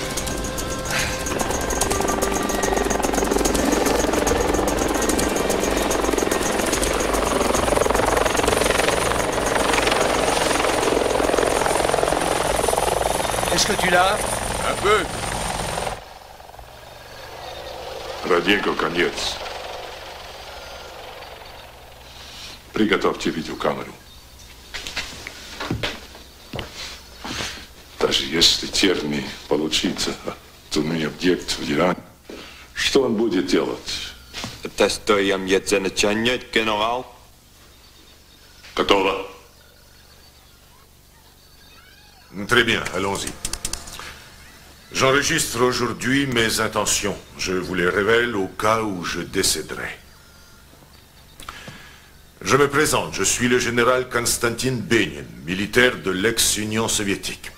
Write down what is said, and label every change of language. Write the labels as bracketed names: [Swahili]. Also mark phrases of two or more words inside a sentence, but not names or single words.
[French] Est-ce que tu l'as? Un peu. [Russian] Раденко, конец. Приготовьте видеокамеру. Даже если термин получится, то у меня объект в Иране. Что он будет делать? Тестуем замечание, генерал. Готово. [French] Très bien, allons-y. J'enregistre aujourd'hui mes intentions. Je vous les révèle au cas où je décéderai. Je me présente, je suis le général Konstantin Benin, militaire de l'ex-Union soviétique.